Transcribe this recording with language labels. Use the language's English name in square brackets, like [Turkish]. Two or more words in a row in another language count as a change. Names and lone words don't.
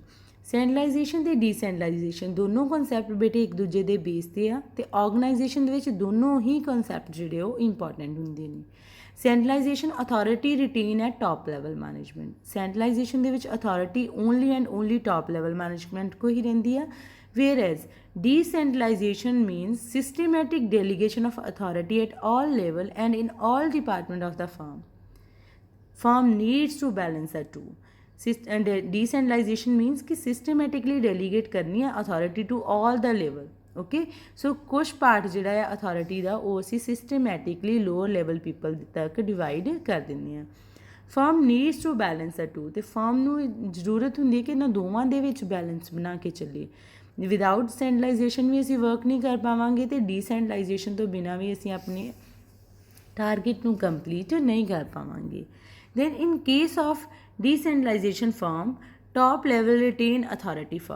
[Punjabi] ਸੈਂਟਰਲਾਈਜੇਸ਼ਨ ਅਤੇ ਡੀਸੈਂਟਰਲਾਈਜੇਸ਼ਨ ਦੋਨੋਂ ਕਨਸੈਪਟ ਬੇਟੇ ਇੱਕ ਦੂਜੇ ਦੇ ਬੇਸ 'ਤੇ ਆ ਅਤੇ ਆਰਗਨਾਈਜੇਸ਼ਨ ਦੇ ਵਿੱਚ ਦੋਨੋਂ ਹੀ ਕਨਸੈਪਟ ਜਿਹੜੇ ਉਹ ਇੰਪੋਰਟੈਂਟ ਹੁੰਦੇ ਨੇ। [English] Centralization authority retain at top level management. [Punjabi] ਸੈਂਟਰਲਾਈਜੇਸ਼ਨ ਦੇ ਵਿੱਚ [English] authority only and only top level management [Punjabi] ਕੋ ਹੀ ਰਹਿੰਦੀ ਆ, [English] whereas decentralization means systematic delegation of authority at all level and in all department of the firm needs to balance the two. And decentralization means कि systematically delegate [Hindi] करनी है [English] authority to all the level. Okay, so [Punjabi] कुछ पार्ट ਜਿਹੜਾ ਹੈ authority ਦਾ ਉਹ ਅਸੀਂ [English] systematically lower level people [Punjabi] ਤੱਕ divide ਕਰ ਦਿੰਦੇ ਹਾਂ। [English] firm needs to balance the two, [Punjabi] ਅਤੇ ਫਰਮ ਨੂੰ ਜ਼ਰੂਰਤ ਹੁੰਦੀ ਹੈ ਕਿ ਇਹਨਾਂ ਦੋਵਾਂ ਦੇ ਵਿੱਚ ਬੈਲੈਂਸ ਬਣਾ ਕੇ ਚੱਲੇ। [English] without centralization [Punjabi] ਵੀ ਅਸੀਂ ਵਰਕ ਨਹੀਂ ਕਰ ਪਾਵਾਂਗੇ ਅਤੇ ਡੀਸੈਂਟਰਲਾਈਜੇਸ਼ਨ ਤੋਂ ਬਿਨਾਂ ਵੀ ਅਸੀਂ ਆਪਣੇ ਟਾਰਗੇਟ ਨੂੰ ਕੰਪਲੀਟ ਨਹੀਂ ਕਰ ਪਾਵਾਂਗੇ। [English] Then in case of decentralization firm top level retain authority for.